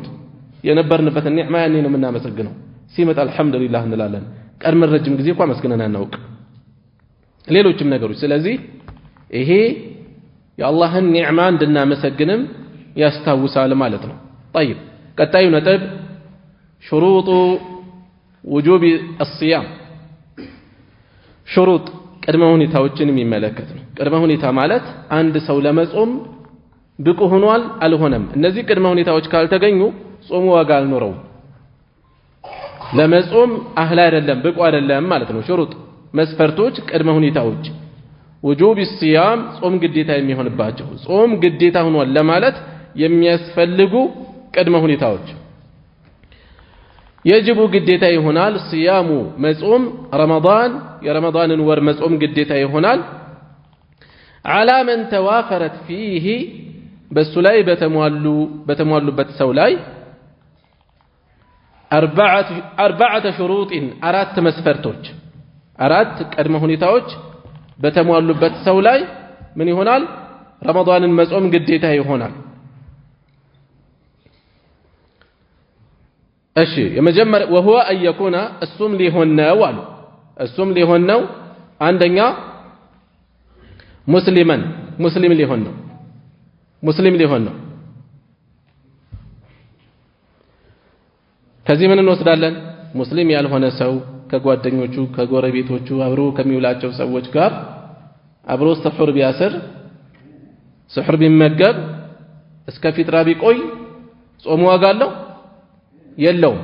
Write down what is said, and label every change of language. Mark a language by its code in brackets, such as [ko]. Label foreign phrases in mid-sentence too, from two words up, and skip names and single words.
[am] የነበርንበትን ኒዕማ ያኔ ነው የምናመሰግነው። ሲመጣ አልሐምዱሊላህ እንላለን። ቀድመን ረጅም ጊዜ እንኳን መስግነን አናውቅ። ሌሎችም ነገሮች። ስለዚህ ይሄ የአላህን ኒዕማ እንድናመሰግንም ያስታውሳል ማለት ነው። طيب ቀጣዩ ነጥብ [ar] شروط وجوب الصيام [am] شروط ቅድመ ሁኔታዎችን የሚመለከት ነው። ቅድመ ሁኔታ ማለት አንድ ሰው ለመጾም ብቁ ሆኗል አልሆነም። እነዚህ ቅድመ ሁኔታዎች ካልተገኙ ጾሙ ዋጋ አልኖረውም። ለመጾም አህል አይደለም ብቁ አይደለም ማለት ነው። شروط መስፈርቶች ቅድመ ሁኔታዎች [ar] وجوب الصيام [am] ጾም ግዴታ የሚሆንባቸው ጾም ግዴታ ሆኗል ለማለት የሚያስፈልጉ ቅድመ ሁኔታዎች يجب ግዴታ ይሆናል صيام መጾም رمضان የረመዳንን ወር መጾም ግዴታ ይሆናል [ar] على من توافرت فيه [am] በሱ ላይ በተሟሉበት ሰው ላይ [ar] أربعة شروط [am] አራት መስፈርቶች አራት ቅድመ ሁኔታዎች በተሟሉበት ሰው ላይ ምን ይሆናል? ረመዳንን መጾም ግዴታ ይሆናል። እሺ የመጀመሪያ [ar] وهو أن يكون [am] እሱም ሊሆን ነው አሉ። እሱም ሊሆን ነው አንደኛ ሙስሊም ሊሆን ነው። ሙስሊም ሊሆን ነው። ከዚህ ምን እንወስዳለን? ሙስሊም ያልሆነ ሰው ከጓደኞቹ ከጎረቤቶቹ አብሮ ከሚውላቸው ሰዎች ጋር አብሮ ስሑር ቢያስር ስሑር ቢመገብ እስከ ፊጥራ ቢቆይ ጾሙ ዋጋ አለው የለውም?